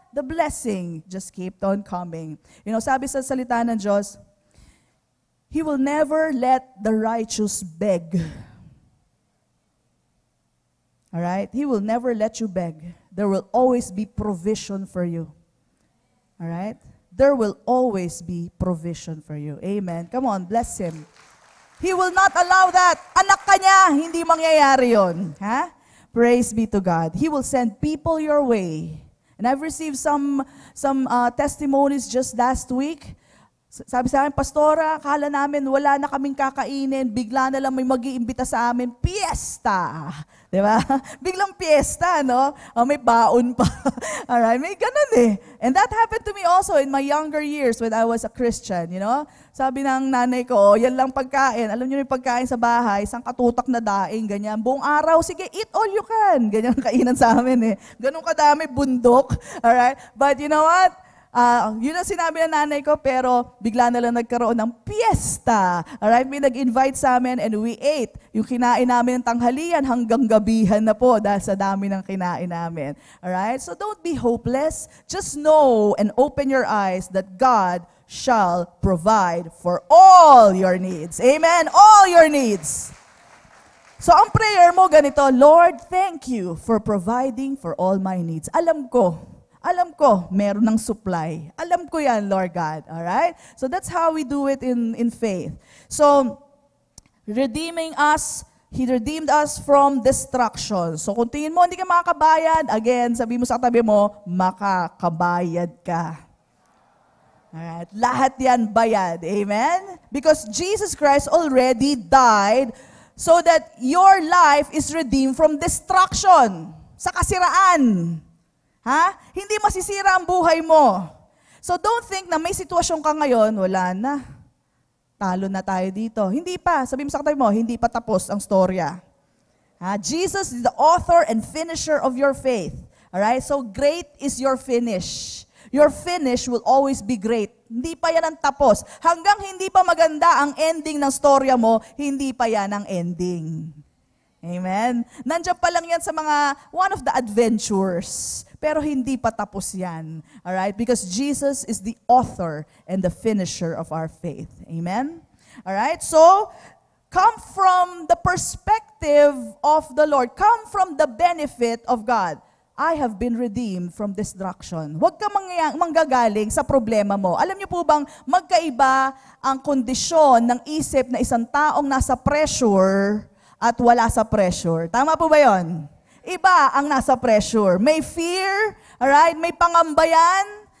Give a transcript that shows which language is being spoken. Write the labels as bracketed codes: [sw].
[en] The blessing just kept on coming. You know, [tl] sabi sa salita ng Diyos, [en] He will never let the righteous beg. Alright? He will never let you beg. There will always be provision for you. Alright? There will always be provision for you. Amen. Come on, bless Him. He will not allow that. [tl] Anak ka niya, hindi mangyayari yun. [en] Ha? Praise be to God. He will send people your way. And I've received some testimonies just last week. [tl] Sabi sa akin, Pastora, akala namin wala na kaming kakainin, bigla na lang may mag-iimbita sa amin, piyesta. Di ba? Biglang piyesta, no? May baon pa. Alright, may ganun eh. [en] And that happened to me also in my younger years when I was a Christian, you know? [tl] Sabi ng nanay ko, yan lang pagkain. Alam niyo yung pagkain sa bahay, isang katutak na daing, ganyan. Buong araw, sige, [en] eat all you can. [tl] Ganyan ang kainan sa amin eh. Ganun kadami, bundok. Alright? [en] But you know what? [tl] Yun ang sinabi ng nanay ko, pero bigla na lang nagkaroon ng piyesta. Alright, may nag-invite sa amin [en] and we ate. [tl] Yung kinain namin ng tanghalian hanggang gabihan na po dahil sa dami ng kinain namin. [en] Alright, so don't be hopeless. Just know and open your eyes that God shall provide for all your needs. Amen? All your needs. So [tl] ang prayer mo ganito, [en] Lord, thank you for providing for all my needs. [tl] Alam ko, meron ng supply. Alam ko yan, Lord God. Alright? [en] So that's how we do it in faith. So, redeeming us, He redeemed us from destruction. [tl] So kung tingin mo, hindi ka makakabayad, again, sabi mo sa katabi mo, makakabayad ka. Alright? Lahat yan bayad. Amen? [en] Because Jesus Christ already died so that your life is redeemed from destruction. [tl] Sa kasiraan. Ha? Hindi masisira ang buhay mo. [en] So don't think [tl] na may sitwasyon ka ngayon, wala na. Talo na tayo dito. Hindi pa. Sabi mo sa katabi mo, hindi pa tapos ang storya. Ha? [en] Jesus is the author and finisher of your faith. Alright? So great is your finish. Your finish will always be great. [tl] Hindi pa yan ang tapos. Hanggang hindi pa maganda ang ending ng storya mo, hindi pa yan ang ending. Amen? Nandiyan pa lang yan sa mga, [en] one of the adventures. [tl] Pero hindi pa tapos yan. Alright? [en] Because Jesus is the author and the finisher of our faith. Amen? Alright? So, come from the perspective of the Lord. Come from the benefit of God. I have been redeemed from destruction. [tl] Huwag ka manggagaling sa problema mo. Alam niyo po bang magkaiba ang kondisyon ng isip na isang taong nasa pressure at wala sa pressure. Tama po ba yun? Iba ang nasa pressure. May fear, alright? May pangambayan.